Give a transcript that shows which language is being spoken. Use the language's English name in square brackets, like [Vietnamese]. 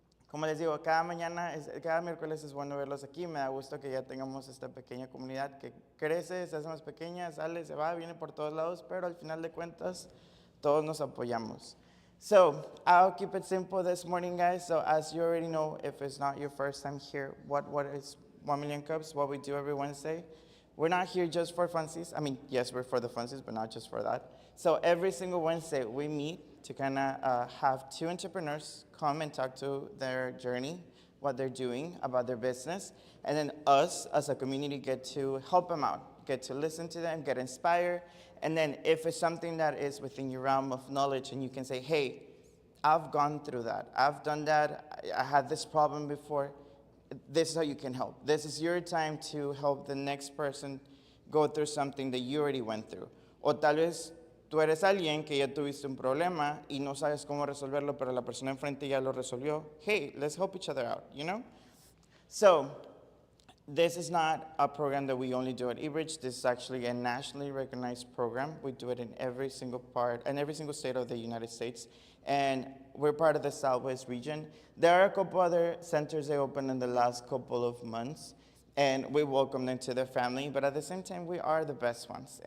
[Spanish] Como les digo, cada miércoles es bueno verlos aquí. Me da gusto que ya tengamos esta pequeña comunidad que crece, se hace más pequeña, sale, se va, viene por todos lados, pero al final de cuentas, todos nos apoyamos. [English] So, I'll keep it simple this morning, guys. So, as you already know, if it's not your first time here, what is 1 Million Cups, what we do every Wednesday. We're not here just for funsies. I mean, yes, we're for the funsies, but not just for that. So every single Wednesday, we meet to kind of have two entrepreneurs come and talk to their journey, what they're doing about their business, and then us as a community get to help them out, get to listen to them, get inspired, and then if it's something that is within your realm of knowledge and you can say, hey, I've gone through that, I've done that, I had this problem before, this is how you can help. This is your time to help the next person go through something that you already went through. [Spanish] O tal vez tú eres alguien que ya tuviste un problema y no sabes cómo resolverlo, pero la persona enfrente ya lo resolvió. [English] Hey, let's help each other out, you know? So, this is not a program that we only do at eBridge. This is actually a nationally recognized program. We do it in every single state of the United States. And we're part of the Southwest region. There are a couple other centers they opened in the last couple of months, and we welcome them to their family, but at the same time, we are the best ones.